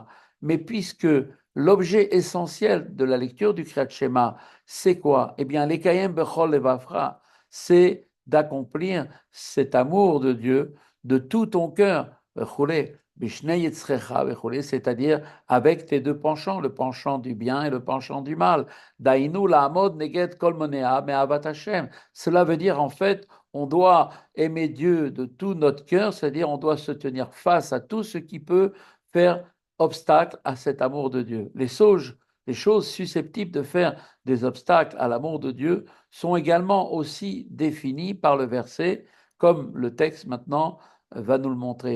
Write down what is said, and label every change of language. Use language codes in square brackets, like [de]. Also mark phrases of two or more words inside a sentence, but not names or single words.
[fr] Mais puisque l'objet essentiel de la lecture du [he] קריאת שמע, [fr] c'est quoi? Eh bien, l' [he] לקיים בכל לבבך, [fr] c'est d'accomplir cet amour de Dieu de tout ton cœur, c'est-à-dire avec tes deux penchants, le penchant du bien et le penchant du mal. [he] דיינו לעמוד נגד כל מונע מאהבת השם. [fr] Cela veut dire en fait, on doit aimer Dieu de tout notre cœur, c'est-à-dire on doit se tenir face à tout ce qui peut faire obstacle à cet amour de Dieu. Les choses susceptibles de faire des obstacles à l'amour de Dieu sont également aussi définies par le verset, comme le texte maintenant va nous le montrer.